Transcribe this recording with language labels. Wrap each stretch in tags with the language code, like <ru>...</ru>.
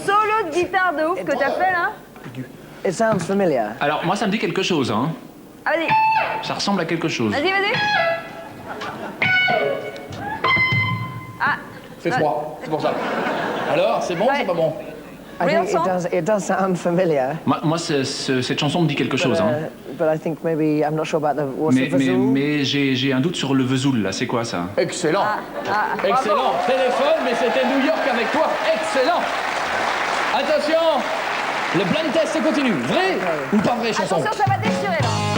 <fr>Solo de guitare de ouf que t'as fait là.</fr> <en>It sounds familiar.</en> <fr>Alors moi ça me dit quelque chose, hein. Ah, vas-y. Ça ressemble à quelque chose. Vas-y. Ah. C'est froid, c'est pour ça. Alors, c'est bon ou c'est pas bon?</fr> <en>I think it does sound familiar.</en> <fr>Moi cette chanson me dit quelque chose, hein.</fr> <en>But I think maybe I'm not sure about the Vesoul.</en> <fr>Mais j'ai un doute sur le Vesoul là, c'est quoi ça? Excellent. Excellent. Téléphone, mais c'était New York avec toi. Excellent. Attention, le blind test continue. Vrai ou pas vrai chanson? Attention, ça va déchirer là.</fr>